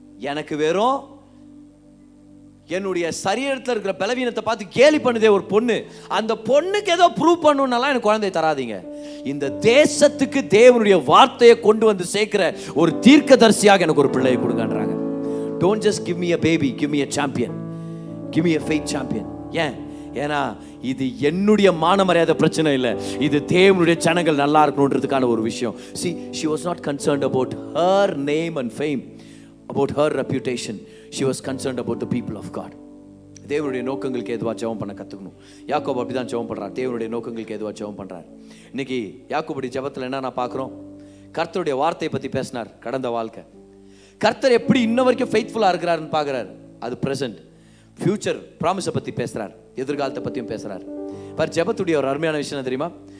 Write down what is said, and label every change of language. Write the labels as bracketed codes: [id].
[ta] எனக்கு வெறும் என்னுடைய சரீரத்தில் இருக்கிற பலவீனத்தை பார்த்து கேலி பண்ணுதே ஒரு பொண்ணு, அந்த பொண்ணுக்கு ஏதோ ப்ரூவ் பண்ணணும்னாலாம் எனக்கு குழந்தைய தராதீங்க, இந்த தேசத்துக்கு தேவனுடைய வார்த்தையை கொண்டு வந்து சேர்க்கிற ஒரு தீர்க்கதரிசியாக எனக்கு ஒரு பிள்ளையை கொடுங்கன்றாங்க. [en] Don't just give me a baby, give me a champion, give me a faith champion. [ta] ஏன்னா இது என்னுடைய மான மரியாதை பிரச்சனை இல்லை, இது தேவனுடைய ஜனங்கள் நல்லா இருக்கணுன்றதுக்கான ஒரு விஷயம். [en] See, she was not concerned about her name and fame, about her reputation. She was concerned about the people of God. [ta] தேவனுடைய நோக்கங்களுக்கு எதுவா ஜெபம் பண்ண கற்றுக்கணும். யாக்கோபு அப்படிதான் ஜெபம் பண்ணுறார், தேவனுடைய நோக்கங்களுக்கு எதுவா ஜெபம் பண்ணுறார். இன்னைக்கு யாக்கோபுடைய ஜெபத்தில் என்ன நான் பார்க்குறோம்? கர்த்தருடைய வார்த்தையை பற்றி பேசினார், கடந்த வாழ்க்கை. கர்த்தர் எப்படி இன்ன வரைக்கும் ஃபெய்த்ஃபுல்லாக இருக்கிறாருன்னு பார்க்குறாரு, அது ப்ரெசென்ட். ஃபியூச்சர் ப்ராமிஸை பற்றி பேசுகிறார், எதிர்காலத்தை பற்றியும் பேசுகிறார். பார், ஜெபத்துடைய ஒரு அருமையான விஷயம் தெரியுமா?